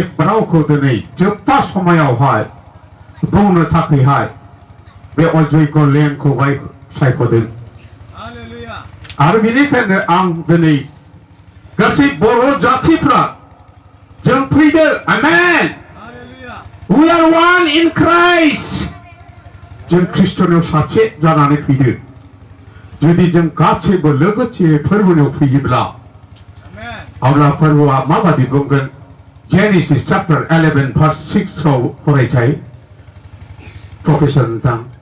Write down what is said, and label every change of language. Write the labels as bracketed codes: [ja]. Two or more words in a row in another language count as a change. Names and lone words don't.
[brx] रावखौ दिनै जोबथा समायावहाय बुंनो थाखायहाय बे अजय्य लेनखौहाय सायख'दों आरो बेनिखायनो आं दिनै गासै बर' जातिफ्रा जों फैदो आमेन [en] We are one in Christ [brx] जों ख्रिस्ट'नाव सासे जानानै फैदो जुदि जों गासैबो लोगोसे फोरबोआव फैयोब्ला अब्ला फोरबोआ माबादि बुंगोन जेनेसिस चैप्टर 11 verse 6 आव फरायसाय प्रफेसर नोंथां